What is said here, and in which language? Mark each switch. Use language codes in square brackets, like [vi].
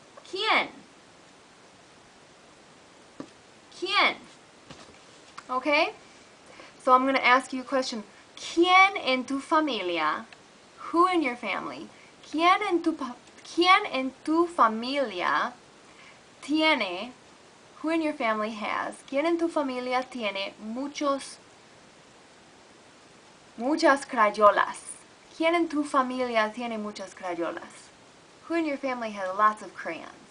[es] ¿Quién? ¿Quién? Okay? [en] So I'm going to ask you a question. [es] ¿Quién en tu familia? [en] Who in your family? [es] ¿Quién en tu familia tiene? [en] Who in your family has? [es] ¿Quién en tu familia tiene muchas crayolas? ¿Quién en tu familia tiene muchas crayolas? [en] Who in your family has lots of crayons?